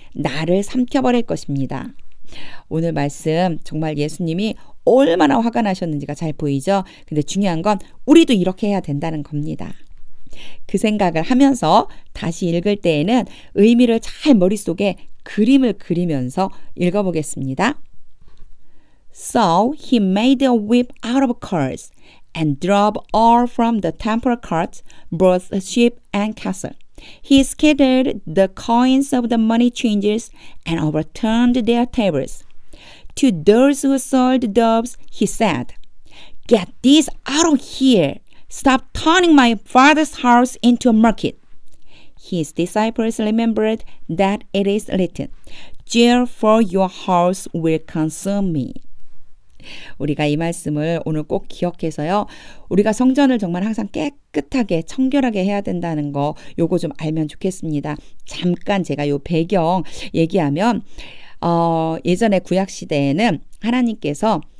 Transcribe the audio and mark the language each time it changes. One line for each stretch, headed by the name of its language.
Korean: 나를 삼켜버릴 것입니다. 오늘 말씀 정말 예수님이 얼마나 화가 나셨는지가 잘 보이죠? 근데 중요한 건 우리도 이렇게 해야 된다는 겁니다. 그 생각을 하면서 다시 읽을 때에는 의미를 잘 머릿속에 그림을 그리면서 읽어보겠습니다.
English: So he made a whip out of cords and drove all from the temple courts, both sheep and cattle. He scattered the coins of the money changers and overturned their tables. To those who sold doves, he said, "Get these out of here! Stop turning my father's house into a market." His disciples remembered that it is written, "Zeal for your house will consume me."
Korean: 우리가 이 말씀을 오늘 꼭 기억해서요. 우리가 성전을 정말 항상 깨끗하게 청결하게 해야 된다는 거 요거 좀 알면 좋겠습니다. 잠깐 제가 요 배경 얘기하면 예전에 구약시대에는 하나님께서